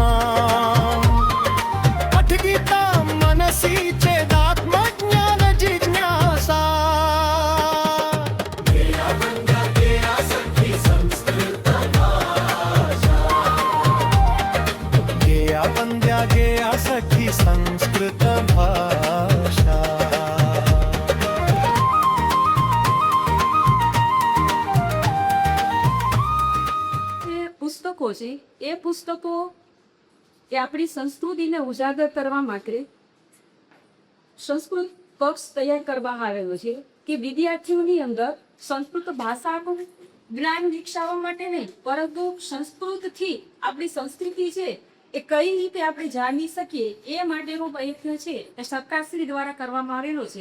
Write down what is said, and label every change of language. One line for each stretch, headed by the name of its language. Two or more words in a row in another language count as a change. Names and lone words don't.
Sanskrit: पठगीता मनसी चेदात्मज्ञान जिज्ञासा। गेया वंद्या गेया सखी संस्कृत भाषा। गेया वंद्या गेया सखी संस्कृत भाषा।
Gujarati: પુસ્તકો છે એ પુસ્તકો એ આપણી સંસ્કૃતિને ઉજાગર કરવા માટે સંસ્કૃત પક્ષ તૈયાર કરવામાં આવેલો છે કે વિદ્યાર્થીઓની અંદર સંસ્કૃત ભાષાનું જ્ઞાન વિકસાવવા માટે નહીં, પરંતુ સંસ્કૃતથી આપણી સંસ્કૃતિ છે એ કઈ રીતે આપણે જાણી શકીએ એ માટેનો પ્રયત્ન છે એ સરકારશ્રી દ્વારા કરવામાં આવેલો છે.